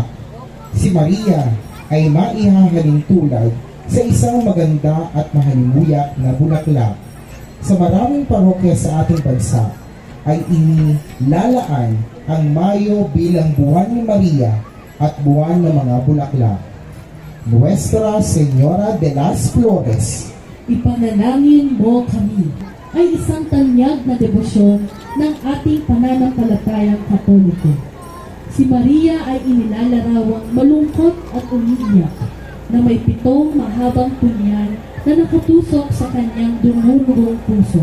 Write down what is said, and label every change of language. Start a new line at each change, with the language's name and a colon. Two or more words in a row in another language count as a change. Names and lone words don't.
Filipino: Si Maria ay maihahalin tulad sa isang maganda at mahalimuyak na bulaklak. Sa maraming parokya sa ating bansa ay inilalaan ang Mayo bilang buwan ni Maria at buwan ng mga bulaklak.
Spanish: Nuestra Señora de las Flores,
Filipino: Ipanalangin mo kami ay isang tanyag na debosyon ng ating pananampalatayang Katoliko. Si Maria ay inilalarawang malungkot at umiiyak na may 7 mahabang punyan na nakatusok sa kanyang dumurugong puso.